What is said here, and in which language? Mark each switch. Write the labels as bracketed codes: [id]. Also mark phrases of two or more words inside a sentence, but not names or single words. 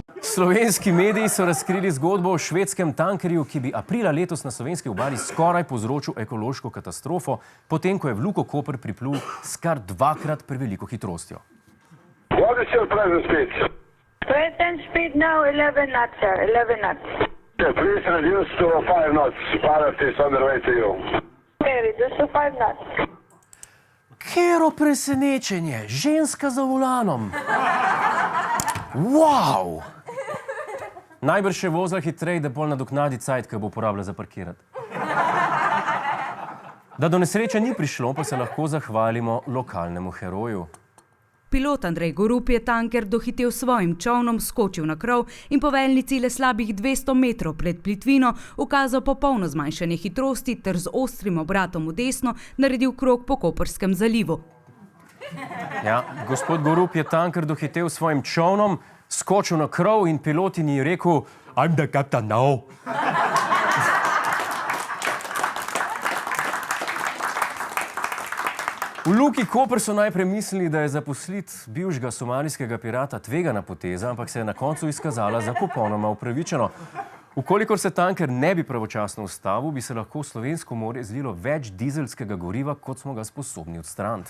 [sl] Slovenski mediji so razkrili zgodbo o švedskem tankerju, ki bi aprila letos na slovenski obali skoraj povzročil ekološko katastrofo, potem ko je v Luko Koper priplul s kar dvakrat preveliko hitrostjo. [en] What is your present speed? Present speed now 11 knots, sir. 11 knots. Yeah, please reduce to 5 knots. Pilot is on the way to you. Okay, reduce to 5 knots. [sl] Kero presenečenje, ženska za volanom. Wow! Najbrž še vozila hitreje, da bolj nadoknadi cajt, ki bo porabila za parkirati. Da do nesreče ni prišlo, pa se lahko zahvalimo lokalnemu heroju. Pilot Andrej Gorup je tanker dohitel s svojim čolnom, skočil na krov in po veljnici le slabih 200 metrov pred plitvino ukazal popolno zmanjšanje hitrosti ter z ostrim obratom v desno naredil krog po Koperskem zalivu. Ja, gospod Gorup je tanker dohitel s svojim čolnom, skočil na krov in pilotini je rekel [en] "I'm the captain now." [sl] V Luki Koper so najprej mislili, da je zaposliti bivšega somalijskega pirata tvegana poteza, ampak se je na koncu izkazala za popolnoma upravičeno. Ukolikor se tanker ne bi pravočasno ustavil, bi se lahko v slovensko morje zlilo več dizelskega goriva, kot smo ga sposobni odstraniti.